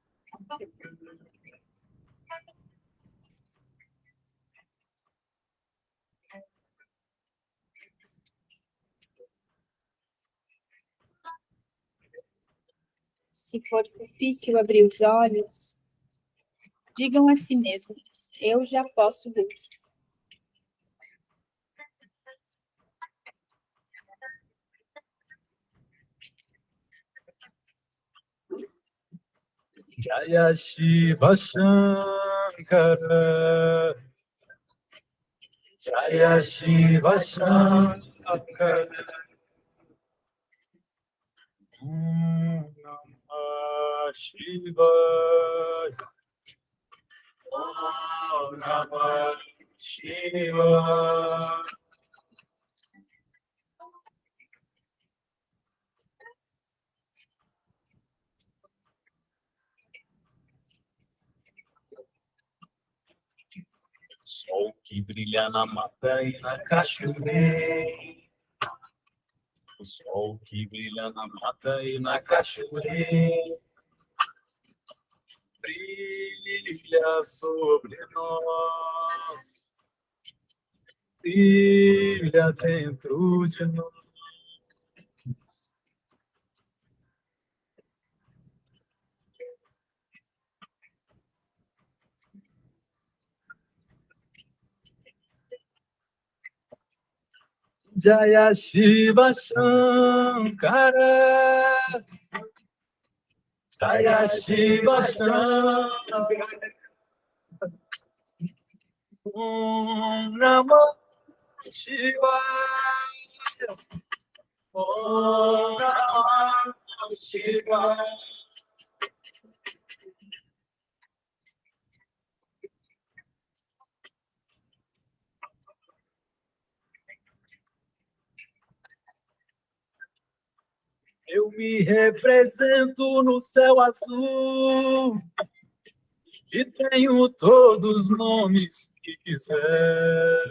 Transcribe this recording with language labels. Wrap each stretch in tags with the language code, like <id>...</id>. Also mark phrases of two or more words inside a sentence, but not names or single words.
<pt>Se for difícil abrir os olhos, digam a si mesmos: eu já posso ver.</pt> <sa>Jaya Shiva Shankara, Jaya Shiva Shankara, Om Namah Shivaya, Om Namah Shivaya.</sa> <pt>Sol que brilha na mata e na cachoeira. O sol que brilha na mata e na cachoeira. Brilha sobre nós. Brilha dentro de nós.</pt> <sa>Jaya Shiva Shankara, Jaya Shiva Shambhava. Om Namah Shivaya. Om Namah Shivaya.</sa> <pt>Eu me represento no céu azul e tenho todos os nomes que quiser.</pt>